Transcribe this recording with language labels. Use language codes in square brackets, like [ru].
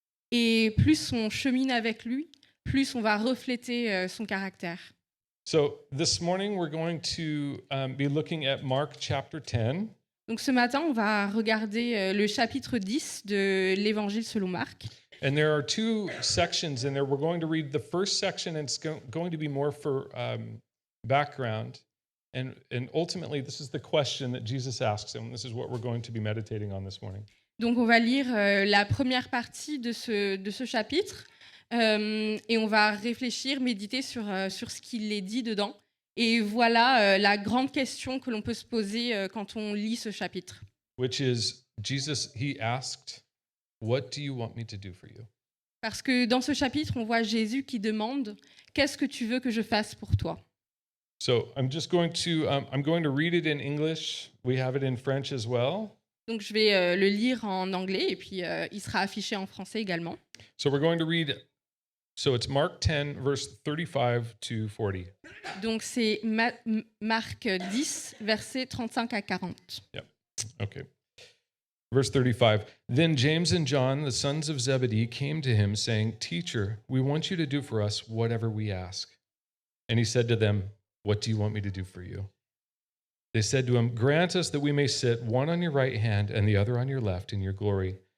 [fr] Et plus on chemine avec lui, plus on va refléter son caractère. [en] So, this morning, we're going to be looking at Mark chapter 10. [fr] Donc ce matin, on va regarder le chapitre 10 de l'Évangile selon Marc. [en] And there are two sections in there. We're going to read the first section, and it's going to be more for background. And ultimately, this is the question that Jesus asks, and this is what we're going to be meditating on this morning. [fr] Donc on va lire la première partie de ce chapitre et on va réfléchir, méditer sur ce qu'il est dit dedans. Et voilà la grande question que l'on peut se poser quand on lit ce chapitre. [en] Which is, Jesus, he asked, what do you want me to do for you? [fr] Parce que dans ce chapitre, on voit Jésus qui demande « Qu'est-ce que tu veux que je fasse pour toi ?» [en] So I'm going to read it in English. We have it in French as well. [fr] Donc je vais le lire en anglais et puis il sera affiché en français également. [en] So we're going to read, so it's Mark 10, verse 35 to 40. [fr] Donc c'est Marc 10, versets 35 à 40. [en] Okay. Verse 35. Then James and John, the sons of Zebedee, came to him, saying, Teacher, we want you to do for us whatever we ask. And he said to them, What do you want me to do for you? They said to him, Grant us that we may sit one on your right hand and the other on your left in your glory.